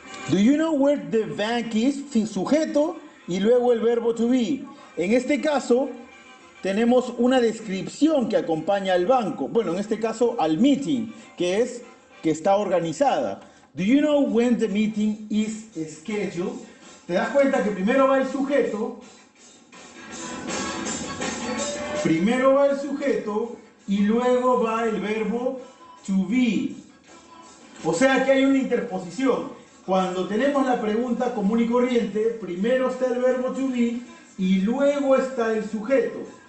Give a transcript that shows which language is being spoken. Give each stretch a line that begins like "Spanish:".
English: Do you know where the bank is?
Spanish: Sujeto y luego el verbo to be. En este caso, tenemos una descripción que acompaña al banco. Bueno, en este caso, al meeting, que es que está organizada.
English: Do you know when the meeting is scheduled?
Spanish: ¿Te das cuenta que primero va el sujeto? Primero va el sujeto y luego va el verbo to be. O sea que hay una interposición. Cuando tenemos la pregunta común y corriente, primero está el verbo to be y luego está el sujeto.